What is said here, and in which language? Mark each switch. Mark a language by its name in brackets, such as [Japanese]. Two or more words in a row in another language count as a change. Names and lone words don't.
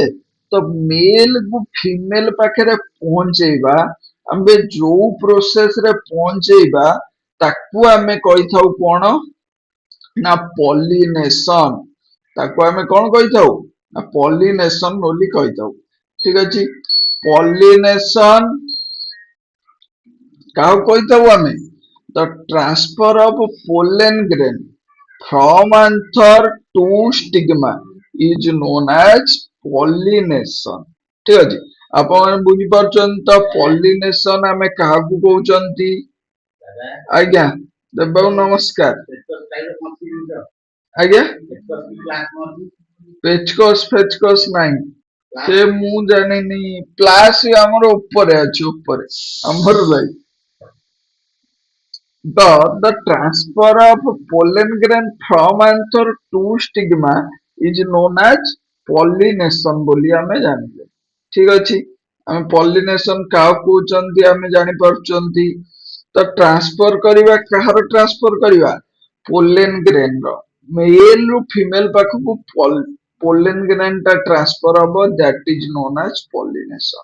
[Odia] ତ ମେଲ କୁ ଫିମେଲ ପାଖରେ ପହଞ୍ଚେଇବା, ଆମେ ଯୋଉ ପ୍ରୋସେସ ରେ ପହଞ୍ଚେଇବା ତାକୁ ଆମେ କହିଥାଉ କଣ ନା ପଲିନେସନ। ତାକୁ ଆମେ କଣ କହିଥାଉ ନା ପଲିନେସନ ବୋଲି କହିଥାଉ। ଠିକ ଅଛି, ପଲିନେସନ କାହାକୁ କହିଥାଉ ଆମେ, [English] the transfer of pollen grain from anther to stigma is known as pollination। [Odia] ଠିକ ଅଛି, ଆପଣ ବୁଝିପାରୁଛନ୍ତି ତ ପଲିନେସନ ଆମେ କାହାକୁ କହୁଛନ୍ତି? ଆଜ୍ଞା ଦେବବାବୁ ନମସ୍କାର। ଆଜ୍ଞା ପେଚକସ୍ ଫେଚକସ୍ ନାହିଁ, ସେ ମୁଁ ଜାଣିନି। ପ୍ଲାସ ଆମର ଉପରେ ଅଛି, ଉପରେ ଆମର ଭାଇ। [English] The transfer of pollen grain from anther to stigma is known as pollination [Odia] ବୋଲି ଆମେ ଜାଣିଲେ। ଠିକ ଅଛି, ଆମେ pollination କାହାକୁ କହୁଛନ୍ତି ଆମେ ଜାଣିପାରୁଛନ୍ତି। ତ ଟ୍ରାନ୍ସଫର କରିବା, କାହାର ଟ୍ରାନ୍ସଫର କରିବା? [English] pollen grain ର। [Odia] ମେଲ ରୁ ଫିମେଲ ପାଖକୁ [English] pollen grain [Odia] ଟା ଟ୍ରାନ୍ସଫର ହବ, [English] that is known as pollination.